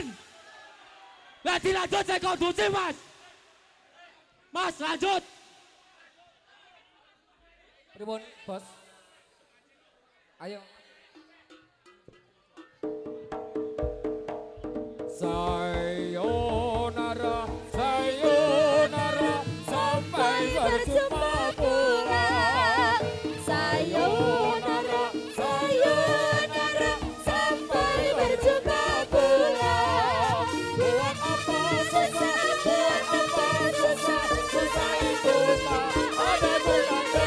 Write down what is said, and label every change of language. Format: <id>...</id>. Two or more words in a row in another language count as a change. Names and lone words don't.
<jv>Lah dilanjut sing kondusif, Mas. Mas, lanjut. Pripun, Bos? Ayo.</jv> <id>Sayonara, sampai berjumpa pulang. Sayonara, sampai berjumpa pulang. Buat apa susah itu tak ada gunanya.</id>